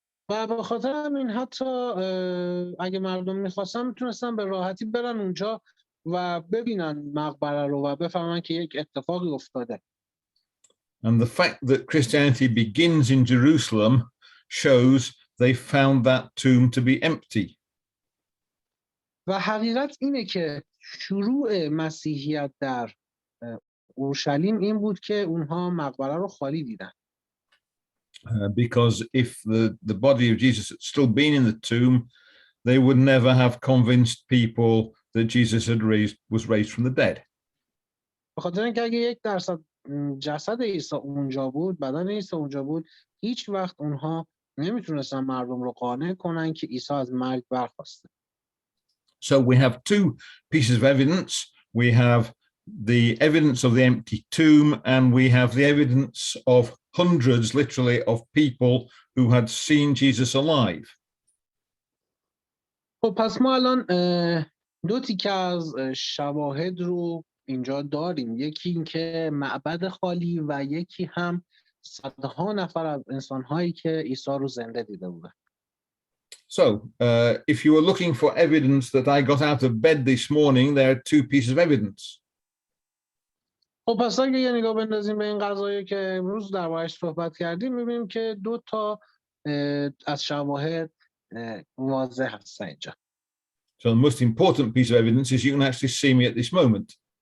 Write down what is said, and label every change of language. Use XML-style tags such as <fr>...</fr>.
<fa>و به خاطر همین حتی اگه مردم میخواستن میتونستن به راحتی برن اونجا و ببینن مقبره رو و بفهمن که یک اتفاقی افتاده.</fa> <en>And the fact that Christianity begins in Jerusalem shows they found that tomb to be empty.</en> <fa>و حقیقت اینه که شروع مسیحیت در اورشلیم این بود که اونها مقبره رو خالی دیدن.</fa> <en>Because if the body of Jesus had still been in the tomb, they would never have convinced people that Jesus was raised from the dead.</en> <fa>به خاطر اینکه اگه 1% جسد عیسی اونجا بود، بدن عیسی اونجا بود، هیچ وقت اونها نمیتونستن مردم رو قانع کنن که عیسی از مرگ برخاسته.</fa> <en>So we have two pieces of evidence. We have the evidence of the empty tomb, and we have the evidence of hundreds, literally, of people who had seen Jesus alive.</en> <fa>خب پس ما الان دو تیکه از شواهد رو اینجا داریم. یکی این که معبد خالی و یکی هم صدها نفر از انسان‌هایی که عیسی رو زنده دیده بودن.</fa> <en>So if you were looking for evidence that I got out of bed this morning, there are two pieces of evidence.</en> <fa>خب پس اگه یه نگاه بندازیم به این قضایی که امروز درباره‌اش صحبت کردیم، می‌بینیم که دو تا از شواهد واضح هست اینجا.</fa> <en>So the most important piece of evidence is you can actually see me at this moment.</en>